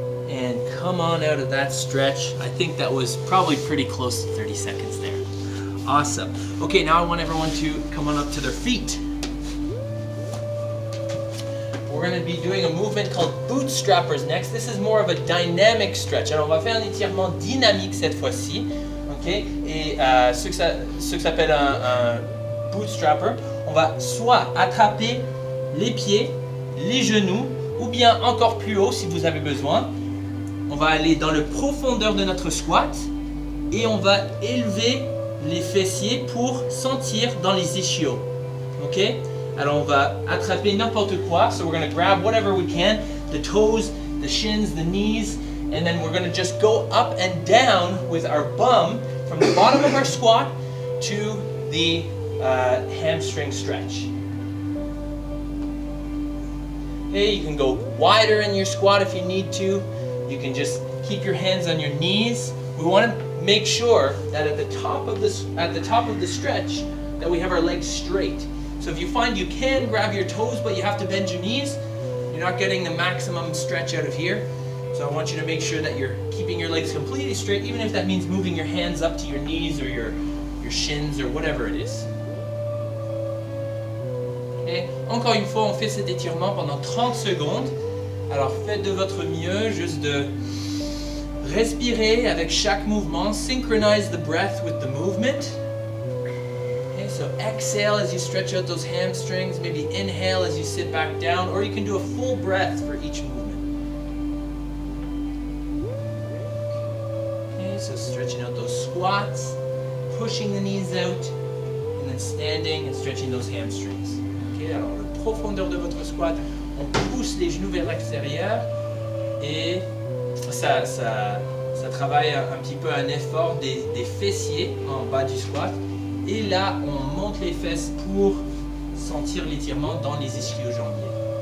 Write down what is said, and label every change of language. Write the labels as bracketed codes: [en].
[en] And come on out of that stretch. I think that was probably pretty close to 30 seconds there. Awesome. Okay, now I want everyone to come on up to their feet. We're going to be doing a movement called bootstrappers next. This is more of a dynamic stretch. [fr] Alors, on va faire un étirement dynamique cette fois-ci. Okay? Et ce que s'appelle un bootstrapper, on va soit attraper les pieds, les genoux, ou bien encore plus haut si vous avez besoin. On va aller dans la profondeur de notre squat et on va élever les fessiers pour sentir dans les ischios. Ok? Alors on va attraper n'importe quoi. [en] So we're going to grab whatever we can, the toes, the shins, the knees, and then we're going to just go up and down with our bum from the bottom of our squat to the hamstring stretch. Okay, you can go wider in your squat if you need to. You can just keep your hands on your knees. We want to make sure that at the top of the stretch that we have our legs straight. So if you find you can grab your toes but you have to bend your knees, you're not getting the maximum stretch out of here. So I want you to make sure that you're keeping your legs completely straight, even if that means moving your hands up to your knees or your shins or whatever it is. Okay. [fr] Encore une fois, on fait cet étirement pendant 30 secondes. Alors faites de votre mieux, juste de respirer avec chaque mouvement. [en] Synchronize the breath with the movement. Okay, so exhale as you stretch out those hamstrings. Maybe inhale as you sit back down, or you can do a full breath for each movement. Okay, so stretching out those squats, pushing the knees out, and then standing and stretching those hamstrings. [fr] Okay, alors la profondeur de votre squat, on pousse les genoux vers l'extérieur et ça travaille un petit peu un effort des fessiers en bas du squat. Et là, on monte les fesses pour sentir l'étirement dans les ischio-jambiers.